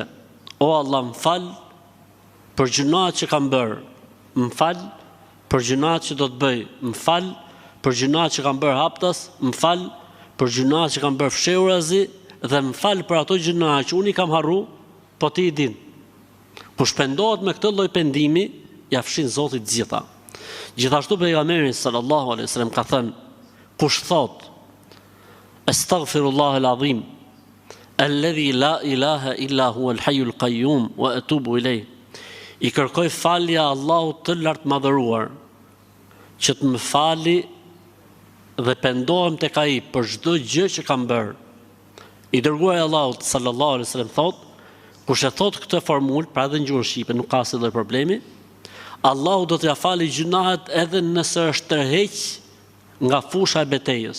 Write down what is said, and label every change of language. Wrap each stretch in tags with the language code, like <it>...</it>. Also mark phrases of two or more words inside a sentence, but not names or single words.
<sq>O Allah, më fal për gjunahet që kam bërë, më fal për gjunahet që do të bëj, më fal për gjunahet që kam bërë haptas, më fal për gjunahet që kam bërë fshehurazi, dhe më fal për ato gjunahe që unë i kam harru, po ti i din. Ku shpendohet me këtë lloj pendimi, ja fshin Zoti të gjitha. Gjithashtu pejgamberi</sq> <ar>صلى الله عليه وسلم</ar> <sq>ka thënë: kush thot</sq> <ar>أستغفر الله العظيم الذي لا إله إلا هو الحي القيوم وأتوب إليه,</ar> <sq>i kërkoj falja Allahut të lartë madhëruar, që të më fali dhe pendohem tek ai për çdo gjë që kam bërë. I dërguari Allahut</sq> <ar>صلى الله عليه وسلم</ar> <sq>thot: kush e thot këtë formulë, pra edhe në gjuhën shqipe, nuk ka asnjë problemi, Allahu do t'ia falë gjunahet edhe nëse është tërheq nga fusha e betejës.</sq>